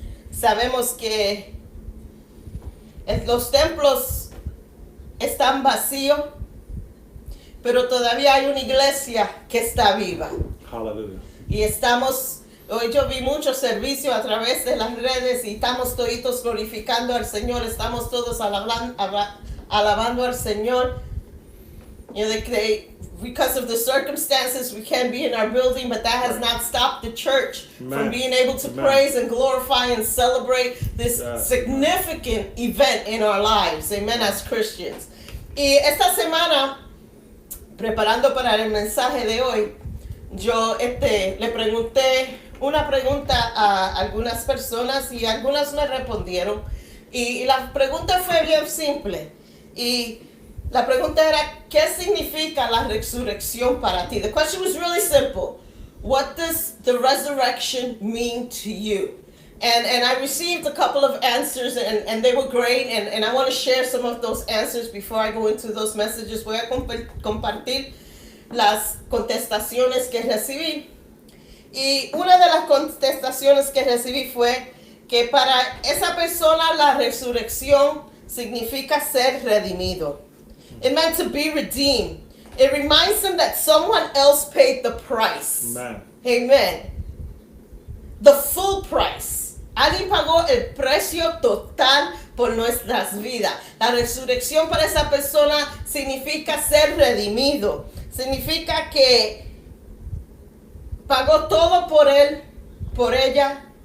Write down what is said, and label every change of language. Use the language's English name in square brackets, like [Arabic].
[Spanish] Sabemos que los templos están vacíos, pero todavía hay una iglesia que está viva. [English] Hallelujah. [Spanish] Y hoy yo vi muchos servicios a través de las redes y estamos toditos glorificando al Señor, estamos todos alabando al Señor. [English] You know, because of the circumstances, we can't be in our building, but that has not stopped the church from being able to praise and glorify and celebrate this significant event in our lives. Amen, as Christians. [Spanish] Y esta semana, preparando para el mensaje de hoy, yo le pregunté una pregunta a algunas personas y algunas me respondieron. Y la pregunta fue bien simple. Y la pregunta era, ¿qué significa la resurrección para ti? [English] The question was really simple. What does the resurrection mean to you? And I received a couple of answers and they were great. And I want to share some of those answers before I go into those messages. [Spanish] Voy a compartir las contestaciones que recibí. Y una de las contestaciones que recibí fue que para esa persona la resurrección significa ser redimido. [English] It meant to be redeemed. It reminds them that someone else paid the price. Amen. Amen. The full price. [Spanish] Alguien pagó el precio total por nuestras vidas. La resurrección para esa persona significa ser redimido. Significa que pagó todo por él, por ella.